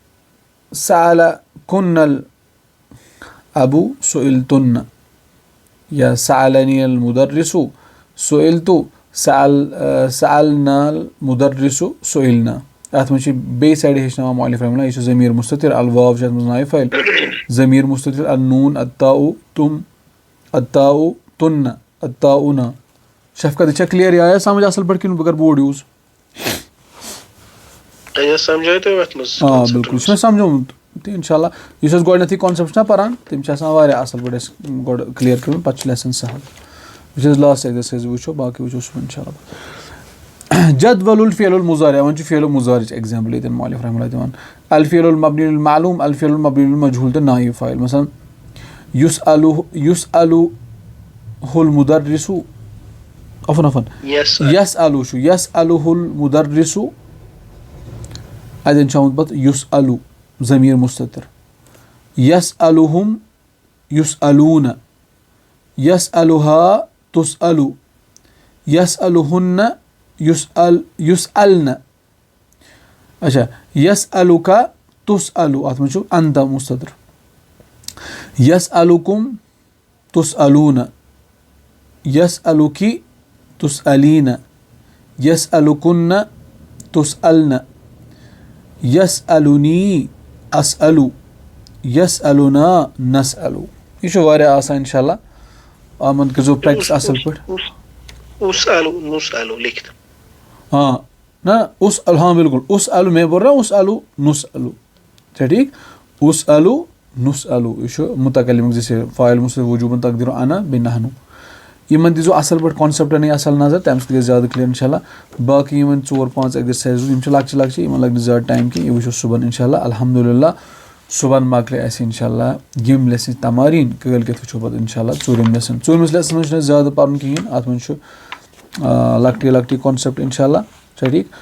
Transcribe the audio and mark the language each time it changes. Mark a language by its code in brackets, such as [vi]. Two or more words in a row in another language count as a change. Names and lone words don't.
[ar] سألکن الابُ سئلتن یا سألنی المدرس سئلت سألنا المدرس سئلنا [ks] اتھ منٛز چھِ بیٚیہِ سایڈٕ ہیٚچھناوان مؤلف [ar] رحمہ اللہ [ks] یہِ چھُ [ar] ضمیٖر مُستتر الواو [ks] چھِ اتھ منٛز [ar] نایب فاعل ضمیٖر مُستتر النون التاء تم التاء تن التاء نا [ks] شفقت یہ چھا کلیئر [ur] یہ آیا سمجھ [ks] اصل پٲٹھۍ کِنہٕ بہٕ کَرٕ بورڈ یوٗز آ بِلکُل چھُ مےٚ سمجھومُت تہٕ اِنشاء اللہ یُس أسۍ گۄڈٕنیٚتھٕے کانسیپٹ چھِ نا پَران تِم چھِ آسان واریاہ اَصٕل پٲٹھۍ اَسہِ گۄڈٕ کٕلیَر کٔرمٕتۍ پَتہٕ چھُ لیسن سہل یُس أسۍ لاسٹ ایٚکزرسایز وٕچھو باقٕے وٕچھو صُبحن اِنشاء اللہ [ar] جدول الفعل المضارع [ks] وۄنۍ چھُ فعل المضارعٕچ ایٚگزامپٕل ییٚتٮ۪ن مؤلف [ar] رحمہ اللہ [ks] دِوان [ar] الفعل المبني للمعلوم الفعل المبني للمجهول تہٕ نایب فاعل [ks] مثلاً [ar] يسأله المدرس عفوا يسأل چھُ يسأله المدرس اَتٮ۪ن [ks] چھُ آمُت پَتہٕ يسأل [ar] ضمیٖر مُستتر يسألهم يسألون يسألها تسأل يسألهن يسألن اچھا يسألك تسأل [ks] اتھ منٛز چھُ [ar] انت مُستتر يسألكم تسألون يسألك تسألين يسألكن تسألن يسألني أسأل يسألنا نسأل [ks] یہ چھُ واریاہ آسان اِنشاء اللہ یِمن کٔرۍزیو پرٛیکٹِس اَصٕل پٲٹھۍ [ur] ہاں نہ اسأل ہاں بالکل اسأل میں بول رہا ہوں [ar] اسأل نسأل [ur] اچھا ٹھیک [ar] اسأل نسأل [ks] یہ چھُ متکلمُک [ur] جیسے [ar] فاعل مُستتر وجوباً [ks] تقدیر انا بیٚیہِ نحنو یِمن دیٖزیو اَصٕل پٲٹھۍ کانسیپٹن اَصٕل نظر تَمہِ سۭتۍ گژھِ زیادٕ کٕلیر اِنشاء اللہ باقٕے یِم 4-5 ایٚگزرسایز یِم چھِ لۄکچہِ لۄکچہِ یِمن لگہِ نہٕ زیادٕ ٹایم کینٛہہ یہِ وٕچھو صُبحن اِنشاء اللہ الحمدُاللہ صُبحن مۄکلہِ اَسہِ اِنشاء اللہ یِم لیسنٕچ تماریٖن کٲلکٮ۪تھ وٕچھو پَتہٕ اِنشاء اللہ ژوٗرِم لیسن ژوٗرمِس لیسنس منٛز چھُنہٕ اَسہِ زیادٕ پَرُن کِہیٖنۍ اَتھ منٛز چھُ لۄکٹی لۄکٹی کانسیپٹ اِنشاء اللہ چھا ٹھیٖک